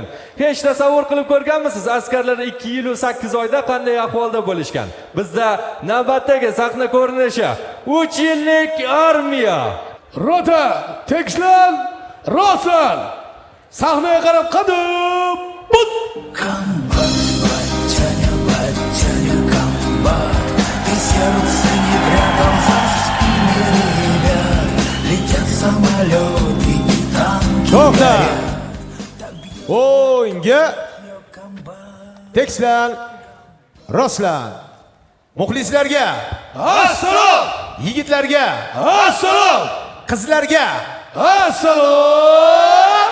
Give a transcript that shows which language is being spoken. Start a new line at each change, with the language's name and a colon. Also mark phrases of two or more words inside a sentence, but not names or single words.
Uzbek: Hech tasavvur qilib ko'rganmisiz, askarlar 2 yil va 8 oyda qanday ahvolda bo'lishgan? Bizda navbatdagi sahna ko'rinishi 3 yillik armiya. Rota, tekshlan, roslan. Sahnaga qarab qadim. But.
Russian: Сердце не прятал за спинами ребят. Летят самолеты и танки.
Uzbek: To'xta. O'yinga tekshlan, rostlan. Muxlislarga assalom. Yigitlarga assalom. Qizlarga assalom.